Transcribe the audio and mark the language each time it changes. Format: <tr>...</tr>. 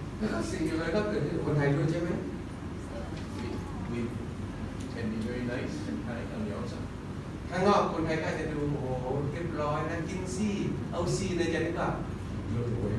<th>แล้วก็สิ่งอะไรก็เกิดขึ้นกับคนไทยด้วยใช่ไหม</th> <en>We can be very nice and kind on the outside.</en> <th>ข้างนอกคนไทยก็จะดูโอ้โหเรียบร้อยนะกินซี่เอาซี่ในใจนึกว่าโอ้โห</th>